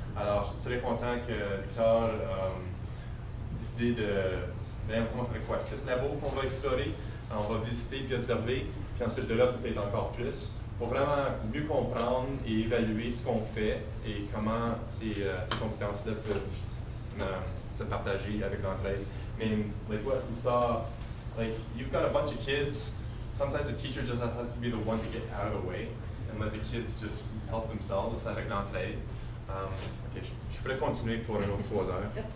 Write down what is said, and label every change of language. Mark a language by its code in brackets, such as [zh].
[fr] Alors, je suis très content que Victor a décidé on commence avec quoi? 6 labos qu'on va explorer, on va visiter puis observer, puis ensuite de là, peut-être encore plus, pour vraiment mieux comprendre et évaluer ce qu'on fait et comment ces compétences-là peuvent se partager avec l'entraide. [en] I mean, like what we saw, like you've got a bunch of kids, sometimes the teacher just has to be the one to get out of the way and let the kids just help themselves [fr] avec l'entraide. Ok, je pourrais continuer pour un autre 3 heures.